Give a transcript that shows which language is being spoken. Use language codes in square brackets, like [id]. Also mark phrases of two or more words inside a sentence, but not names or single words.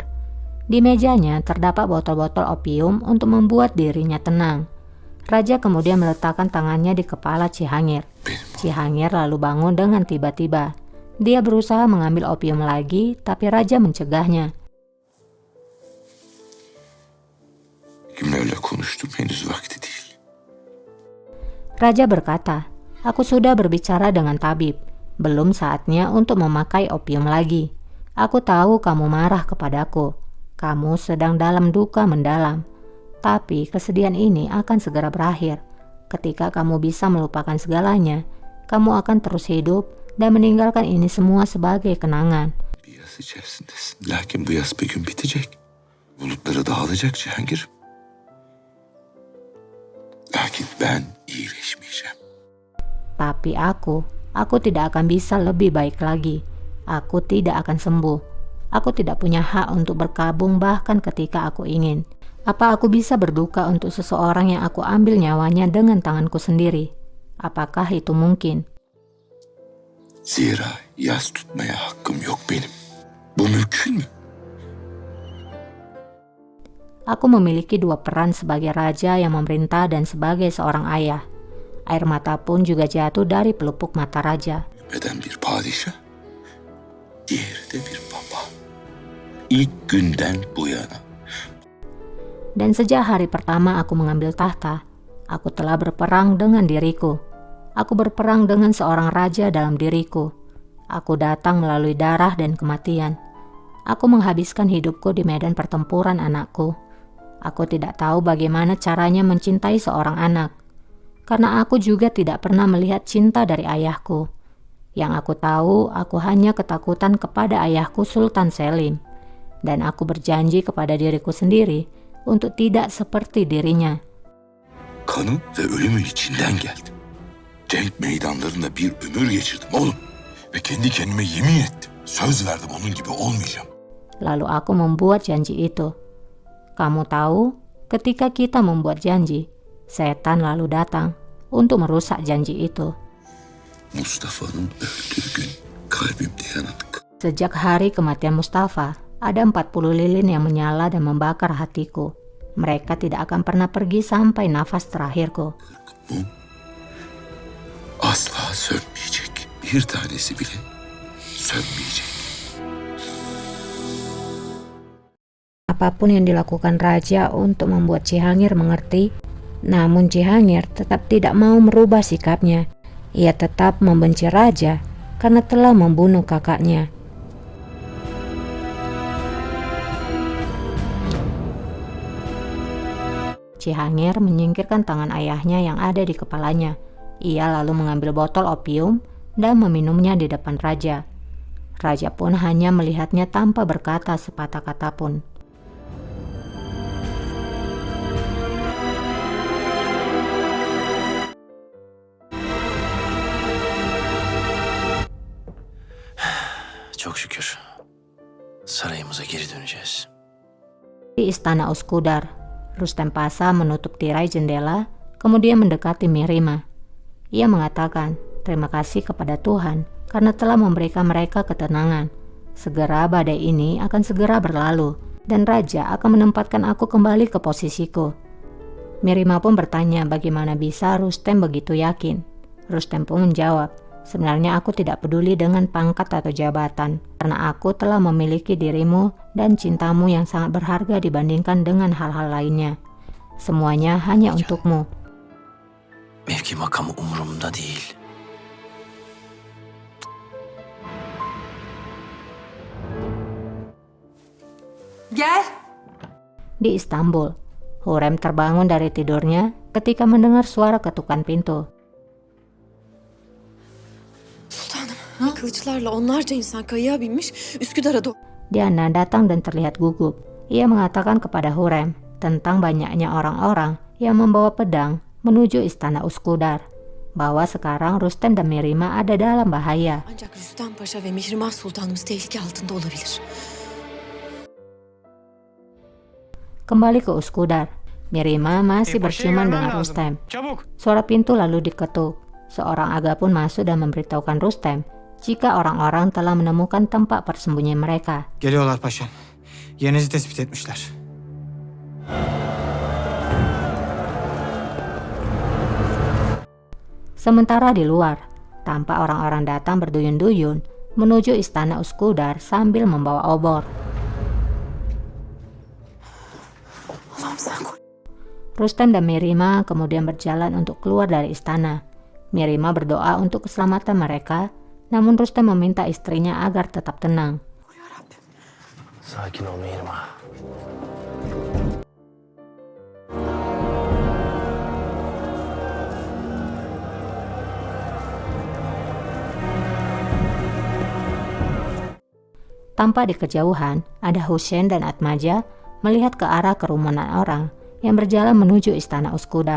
[id] Di mejanya terdapat botol-botol opium untuk membuat dirinya tenang. Raja kemudian meletakkan tangannya di kepala Cihangir. Cihangir lalu bangun dengan tiba-tiba. Dia berusaha mengambil opium lagi, tapi Raja mencegahnya. [tr] Kimlerle konuştum, henüz vakti değil. [id] Raja berkata, "Aku sudah berbicara dengan tabib. Belum saatnya untuk memakai opium lagi. Aku tahu kamu marah kepadaku. Kamu sedang dalam duka mendalam. Tapi kesedihan ini akan segera berakhir. Ketika kamu bisa melupakan segalanya, kamu akan terus hidup dan meninggalkan ini semua sebagai kenangan." [tr] Bir yas içerisindesin. Lakin bu yas bir gün bitecek. Bulutları dağılacak Cihangir. Lakin ben iyileşmeyeceğim. [id] Tapi aku tidak akan bisa lebih baik lagi. Aku tidak akan sembuh. Aku tidak punya hak untuk berkabung bahkan ketika aku ingin. Apa aku bisa berduka untuk seseorang yang aku ambil nyawanya dengan tanganku sendiri? Apakah itu mungkin? [tr] Zira yas tutmaya hakkım yok benim. Bu mümkün mü? [id] Aku memiliki dua peran sebagai raja yang memerintah dan sebagai seorang ayah. Air mata pun juga jatuh dari pelupuk mata raja. [tr] Eden bir padişah, diğeri de bir baba. İlk günden bu yana. [id] Dan sejak hari pertama aku mengambil tahta, aku telah berperang dengan diriku. Aku berperang dengan seorang raja dalam diriku. Aku datang melalui darah dan kematian. Aku menghabiskan hidupku di medan pertempuran anakku. Aku tidak tahu bagaimana caranya mencintai seorang anak. Karena aku juga tidak pernah melihat cinta dari ayahku. Yang aku tahu, aku hanya ketakutan kepada ayahku Sultan Selim. Dan aku berjanji kepada diriku sendiri untuk tidak seperti dirinya. [tr] Kanı ve ölümü içinden geldim. Cenk meydanlarında bir ömür geçirdim oğlum. Ve kendi kendime yemin ettim. Söz verdim onun gibi olmayacağım. [id] Lalu aku membuat janji itu. Kamu tahu, ketika kita membuat janji, setan lalu datang untuk merusak janji itu. [tr] Mustafa'nın öldüğü gün kalbimde yanık. [id] Sejak hari kematian Mustafa, ada 40 lilin yang menyala dan membakar hatiku. Mereka tidak akan pernah pergi sampai nafas terakhirku. [tr] Mum asla sönmeyecek. Bir tanesi bile sönmeyecek. [id] Apapun yang dilakukan raja untuk membuat Cihangir mengerti, namun Cihangir tetap tidak mau merubah sikapnya. ia tetap membenci raja karena telah membunuh kakaknya. Cihangir menyingkirkan tangan ayahnya yang ada di kepalanya. Ia lalu mengambil botol opium dan meminumnya di depan raja. Raja pun hanya melihatnya tanpa berkata sepatah kata pun. [tr] Çok şükür. Sarayımıza geri döneceğiz. [id] Di istana Uskudar, Rustem Pasa menutup tirai jendela, kemudian mendekati Mirima. Ia mengatakan terima kasih kepada Tuhan karena telah memberikan mereka ketenangan. Segera badai ini akan segera berlalu dan raja akan menempatkan aku kembali ke posisiku. Mirima pun bertanya bagaimana bisa Rustem begitu yakin. Rustem pun menjawab, sebenarnya aku tidak peduli dengan pangkat atau jabatan, karena aku telah memiliki dirimu dan cintamu yang sangat berharga dibandingkan dengan hal-hal lainnya. Semuanya hanya untukmu. [tr] Mevki makamı umurumda değil. Gel. [id] Di Istanbul, Hurrem terbangun dari tidurnya ketika mendengar suara ketukan pintu. [tr] Sultanım, kılıçlarla onlarca insan kayığa binmiş Üsküdar'a doğru. [id] Diana datang dan terlihat gugup. Ia mengatakan kepada Hurrem tentang banyaknya orang-orang yang membawa pedang menuju istana Uskudar, bahwa sekarang Rustem dan Mirima ada dalam bahaya. [tr] Ancak Rüstem Paşa ve Mihrimah Sultanımız tehlike altında olabilir. [id] Kembali ke Uskudar, Mirima masih berciuman dengan Rustem. Suara pintu lalu diketuk. Seorang aga pun masuk dan memberitahukan Rustem jika orang-orang telah menemukan tempat persembunyian mereka. [tr] Geliyorlar paşam. Yerinizi tespit etmişler. [id] Sementara di luar, tampak orang-orang datang berduyun-duyun menuju istana Uskudar sambil membawa obor. [tr] Allah'ım sen koru. [id] Rustem dan Mirima kemudian berjalan untuk keluar dari istana. Mirima berdoa untuk keselamatan mereka, namun Rustem meminta istrinya agar tetap tenang. [tr] Sakin ol Mihrimah. [id] Tampak di kejauhan, ada Hussein dan Atmaja melihat ke arah kerumunan orang yang berjalan menuju istana Uskudar.